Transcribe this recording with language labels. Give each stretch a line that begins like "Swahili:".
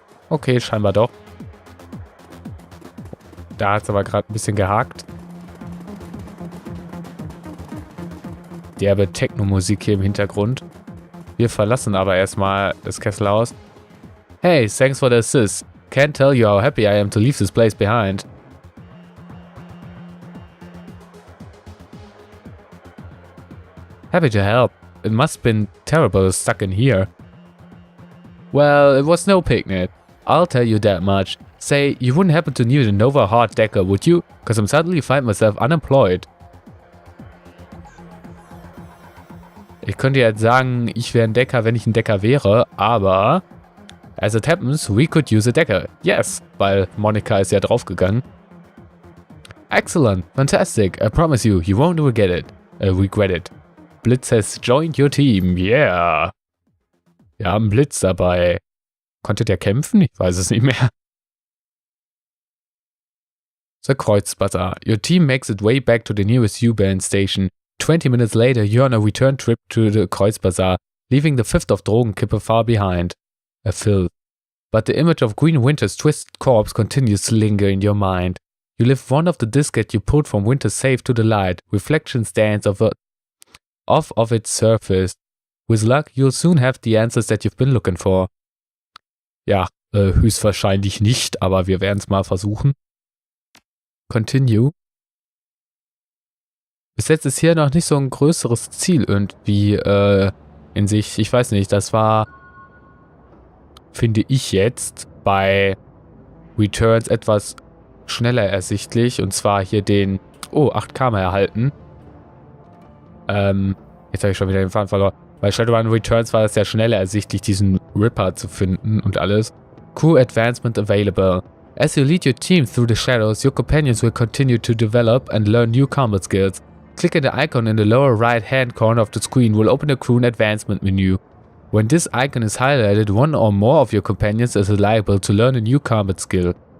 German: Okay, scheinbar doch. Da hat es aber gerade ein bisschen gehakt. Derbe Techno-Musik hier im Hintergrund. Wir verlassen aber erstmal das Kesselhaus.
English: Hey, thanks for the assist. Can't tell you how happy I am to leave this place behind. Happy to help. It must have been terrible stuck in here. Well, it was no picnic. I'll tell you that much. Say, you wouldn't happen to need a Nova hard decker, would you? Because I'm suddenly find myself unemployed.
German: Ich könnte jetzt sagen, ich wäre ein Decker, wenn ich ein Decker wäre, aber
English: as it happens, we could use a decker.
German: Yes, weil Monika ist ja draufgegangen.
English: Excellent, fantastic. I promise you, you won't regret it. Blitz has joined your team.
German: Yeah. Wir haben Blitz dabei. Konnte der kämpfen? Ich weiß es nicht mehr.
English: The Kreuzbazar. Your team makes its way back to the nearest U-Bahn station. 20 minutes later, you're on a return trip to the Kreuzbazar, leaving the fifth of Drogenkipper far behind. A filth. But the image of Green Winter's twisted corpse continues to linger in your mind. You lift one of the diskettes you pulled from Winter's safe to the light. Reflections dance off of its surface. With luck, you'll soon have the answers that you've been looking for.
German: Ja, höchstwahrscheinlich nicht, aber wir werden es mal versuchen. Continue. Bis jetzt ist hier noch nicht so ein größeres Ziel irgendwie in sich. Ich weiß nicht, das war, finde ich jetzt, bei Returns etwas schneller ersichtlich. Und zwar hier den, 8 Karma erhalten. Jetzt habe ich schon wieder den Faden verloren. Bei Shadowrun Returns war es ja schneller ersichtlich, diesen Ripper zu finden und alles.
English: Crew Advancement available. As you lead your team through the shadows, your companions will continue to develop and learn new combat skills. Clicking the icon in the lower right hand corner of the screen will open the Crew Advancement menu. When this icon is highlighted, one or more of your companions is liable to learn a new combat skill.